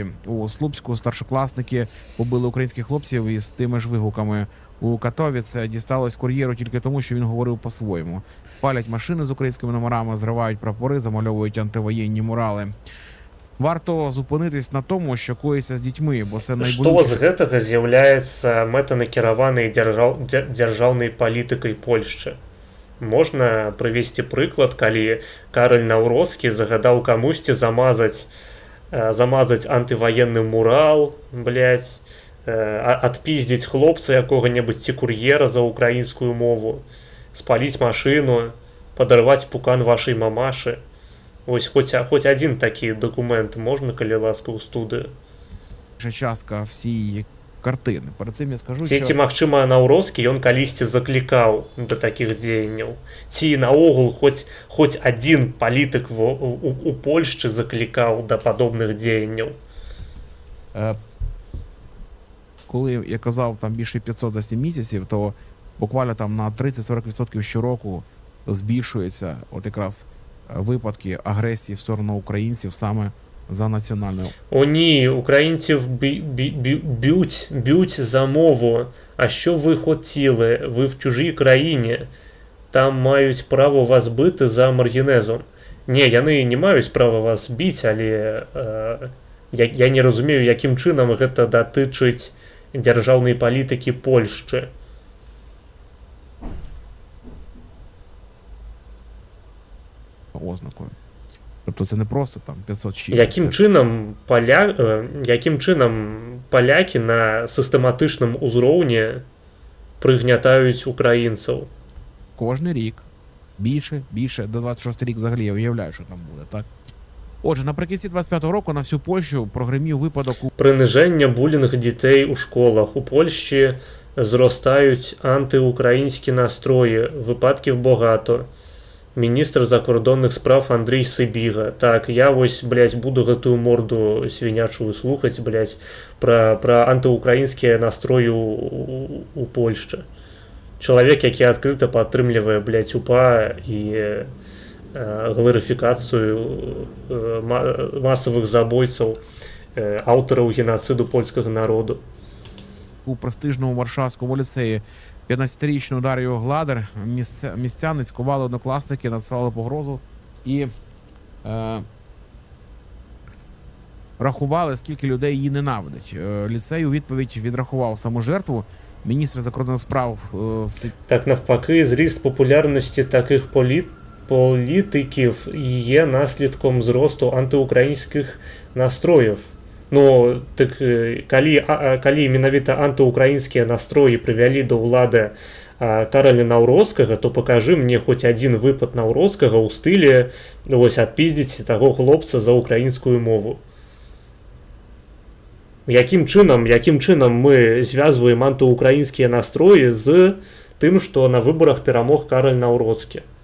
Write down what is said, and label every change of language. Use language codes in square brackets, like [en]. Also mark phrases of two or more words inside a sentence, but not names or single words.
[uk] У Слупську старшокласники побили українських хлопців із тими ж вигуками. У Катовіце дісталось кур'єру тільки тому, що він говорив по-своєму. Палять машини з українськими номерами, зривають прапори, замальовують антивоєнні мурали. Варто зупинитись на тому, що коїться з дітьми, бо це найболючіше. [be] Што з гэтага з'яўляецца мэтанакіраванай дзяржаўнай палітыкай Польшчы? Можна прывесці прыклад, калі Караль Наўроцкі загадаў камусьці замазаць антываенны мурал, блядь, адпіздзіць хлопца якога-небудзь ці кур'ера за украінскую мову, спаліць машыну, падарваць пукан вашай мамашы. Ось хоць адзін такі дакумент можна, калі ласка, ў студыю? [uk] Частка всієї картини. Перед цим я скажу, [be] Ці магчыма, Наўроцкі ён калісьці заклікаў да такіх дзеянняў? Ці наогул хоць адзін палітык у Польшчы заклікаў да падобных дзеянняў? [uk] Коли я казав там більше 500 за 7 місяців, то буквально там на 30-40% щороку збільшується от якраз випадки агресії в сторону українців саме за національною. О ні, українців б'ють за мову. А що ви хотіли? Ви в чужій країні. Там мають право вас бити за маргінезом. [be] Ні, яны [uk] не мають права вас [be] біць, [uk] але я не розумію, [be] яким чынам гэта датычыць дзяржаўнай палітыкі Польшчы. [uk] Ознакою. Тобто це не просто там 500 [be] Яким чынам палякі на сістэматычным узроўні прыгнятаюць украінцаў? [uk] Кожний рік більше, до 26 рік взагалі я уявляю, що там буде, так? Отже, наприкінці 25-го року на всю Польщу прогримів випадок Прыниження, булінг дітей у школах. У Польщі зростають антиукраїнські настрої. Випадків багато. Міністр закордонних справ Андрій Сибіга. [be] Так, я ось, блядь, буду гэтую морду свинячую слухаць, [uk] блядь, про антиукраїнські настрої у Польшчы. [be] Чалавек, які адкрыта падтрымлівае, блядь, УПА і гларыфікацыю масавых забойцаў, аўтараў геноциду польскага народу. [uk] у престижному Варшавському ліцеї. 15-річну Дар'ю Гладер містяни цькували однокласники, надсилали погрозу і рахували, скільки людей її ненавидить. Ліцей у відповідь відрахував саму жертву. Міністр закордонних справ... Так навпаки, зріст популярності таких політиків є наслідком зросту антиукраїнських настроїв. [be] Ну, так калі менавіта антиукраінскія настроі прывялі да ўлады Караля Наўроцкага, то пакажы мне хоць адзін выпад Наўроцкага ў стылі вось адпіздзіць таго хлопца за украінскую мову. Якім чынам мы звязваем антыукраінскія настроі з тым, што на выбарах перамог Караль Наўроцкі.